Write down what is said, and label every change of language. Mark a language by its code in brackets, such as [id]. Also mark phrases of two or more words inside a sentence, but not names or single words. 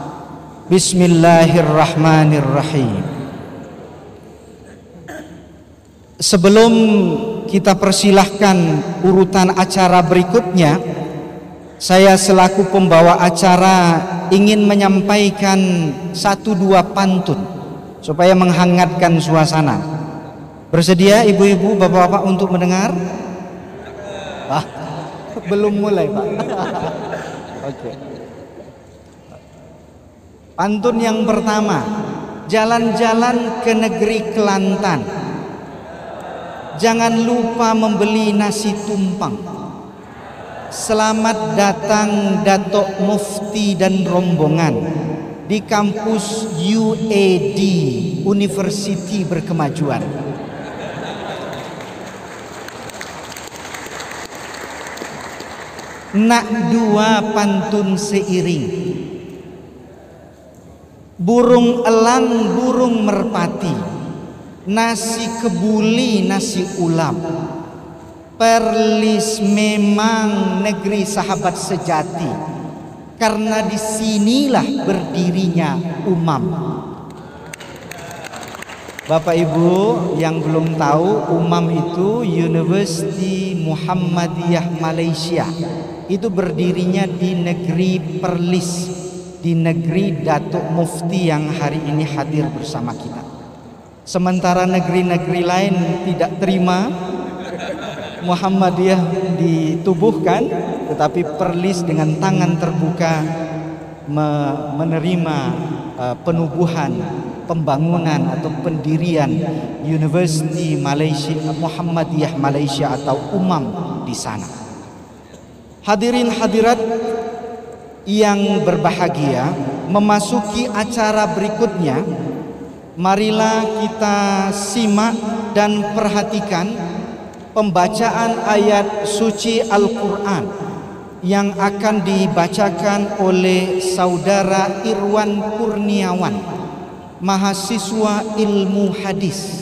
[id] Bismillahirrahmanirrahim. Sebelum kita persilahkan urutan acara berikutnya, saya selaku pembawa acara ingin menyampaikan satu dua pantun supaya menghangatkan suasana. Bersedia ibu-ibu, bapak-bapak untuk mendengar? Belum mulai, Pak. Oke. Pantun yang pertama, [ms] jalan-jalan ke negeri Kelantan, jangan lupa membeli nasi tumpang. [id] Selamat datang Datuk Mufti dan rombongan di kampus UAD, Universiti Berkemajuan. [ms] Nak dua pantun seiring, burung elang burung merpati, nasi kebuli nasi ulam, Perlis memang negeri sahabat sejati, [id] karena disinilah berdirinya Umam. Bapak Ibu yang belum tahu, Umam itu University Muhammadiyah Malaysia. Itu berdirinya di negeri Perlis, di negeri Datuk Mufti yang hari ini hadir bersama kita. Sementara negeri-negeri lain tidak terima Muhammadiyah ditubuhkan, tetapi Perlis dengan tangan terbuka menerima penubuhan, pembangunan atau pendirian University Malaysia Muhammadiyah Malaysia atau Umam di sana. Hadirin hadirat yang berbahagia, memasuki acara berikutnya, marilah kita simak dan perhatikan pembacaan ayat suci Al-Quran yang akan dibacakan oleh Saudara Irwan Kurniawan, mahasiswa ilmu hadis.